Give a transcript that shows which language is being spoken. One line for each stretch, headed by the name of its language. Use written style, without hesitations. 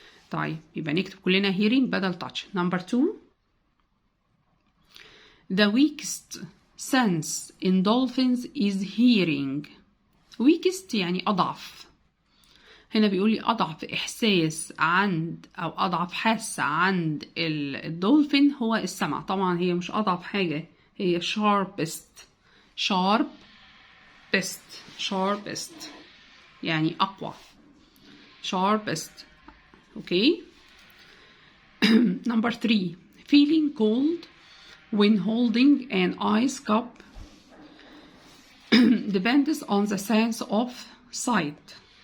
Arabic: طيب يبقى نكتب كلنا hearing بدل touch.
English: number 2 the weakest sense in dolphins is hearing.
Arabic: weakest يعني أضعف. هنا بيقول لي أضعف إحساس عند أو أضعف حاسة عند الدولفين هو السمع. طبعا هي مش أضعف حاجة، هي sharpest يعني أقوى.
English: sharpest. Okay. number 3 feeling cold when holding an ice cup depends on the sense of sight.